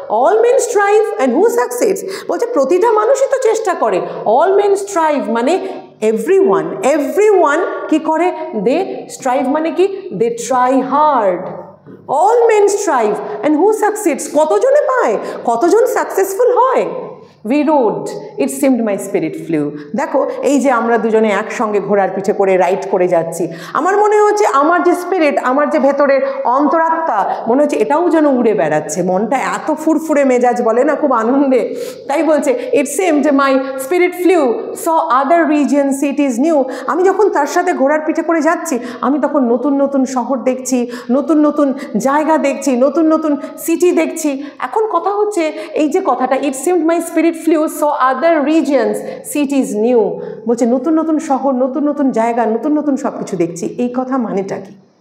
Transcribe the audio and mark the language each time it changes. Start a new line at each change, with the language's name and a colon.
English: all men strive and who success,
Bangla: বলছে প্রতিটা মানুষই তো চেষ্টা করে, অল মেন স্ট্রাইভ মানে everyone কি করে?
English: They strive মানে কি? They try hard. All men strive and who succeeds,
Bangla: কতজনে পায়, কতজন সাকসেসফুল হয়?
English: We rode, it seemed my spirit flew.
Bangla: দেখো এই যে আমরা দুজনে একসঙ্গে ঘোড়ার পিঠে করে রাইড করে যাচ্ছি, আমার মনে হচ্ছে আমার যে স্পিরিট, আমার যে ভেতরের অন্তরাত্মা, মনে হচ্ছে এটাও যেন উড়ে বেড়াচ্ছে, মনটা এত ফুরফুরে মেজাজ, বলে না, খুব আনন্দে। তাই বলছে
English: it seemed my spirit flew, saw other regions, cities new.
Bangla: আমি যখন তার সাথে ঘোড়ার পিঠে করে যাচ্ছি, আমি তখন নতুন নতুন শহর দেখছি, নতুন নতুন জায়গা দেখছি, নতুন নতুন সিটি দেখছি। এখন কথা হচ্ছে এই যে কথাটা
English: it seemed my spirit flew, saw other regions, cities new,
Bangla: বলছে নতুন নতুন শহর, নতুন নতুন জায়গা, নতুন নতুন সব কিছু দেখছি। এই কথা মানেটা কি?